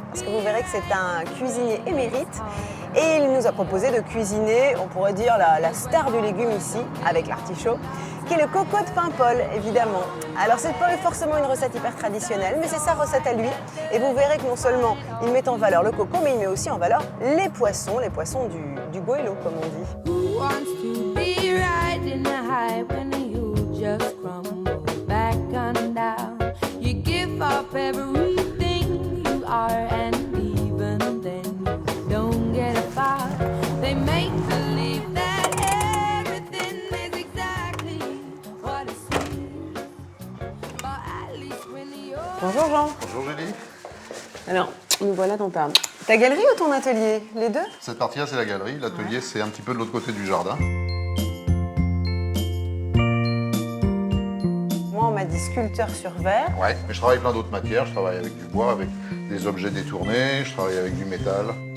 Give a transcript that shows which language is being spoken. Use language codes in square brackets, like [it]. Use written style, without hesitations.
[fr] Parce que vous verrez que c'est un cuisinier émérite et il nous a proposé de cuisiner, on pourrait dire, la star du légume ici, avec l'artichaut, qui est le coco de Paimpol, évidemment. Alors c'est pas forcément une recette hyper traditionnelle, mais c'est sa recette à lui. Et vous verrez que non seulement il met en valeur le coco, mais il met aussi en valeur les poissons du goélo, comme on dit. [en] Who wants to be riding a high when you just crumble back and down? You give up everything you are and even then you don't get far. They make believe that everything is exactly what it seems. But at least when you're... [fr] Bonjour Jean. Bonjour Julie. Alors, nous voilà dans ta galerie ou ton atelier? Les deux? Cette partie-là, c'est la galerie. L'atelier, c'est un petit peu de l'autre côté du jardin. Moi, on m'a dit sculpteur sur verre. Ouais, mais je travaille plein d'autres matières. Je travaille avec du bois, avec des objets détournés. Je travaille avec du métal.